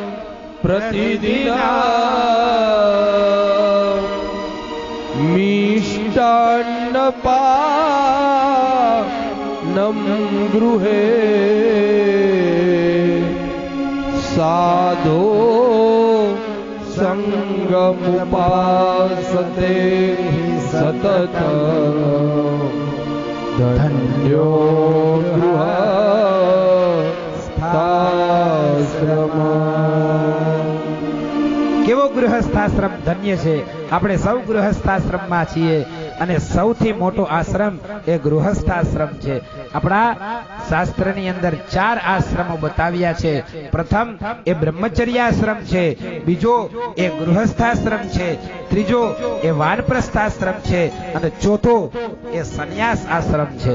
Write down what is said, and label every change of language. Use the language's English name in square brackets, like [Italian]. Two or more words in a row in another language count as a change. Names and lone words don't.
[Sanskrit] प्रतिदिना मिष्टान्न पानम गृहे साधो संगमुपासते सतत धन्यो गृहस्थाश्रम. [Gujarati] કેવો ગૃહસ્થાશ્રમ ધન્ય છે. આપણે સૌ ગૃહસ્થાશ્રમમાં છીએ અને સૌથી મોટો આશ્રમ એ ગૃહસ્થાશ્રમ છે. આપણા શાસ્ત્રની અંદર 4 આશ્રમો બતાવ્યા છે. પ્રથમ એ બ્રહ્મચર્યાશ્રમ છે, બીજો એ ગૃહસ્થાશ્રમ છે, ત્રીજો એ વાનપ્રસ્થાશ્રમ છે અને ચોથો એ સંન્યાસ આશ્રમ છે.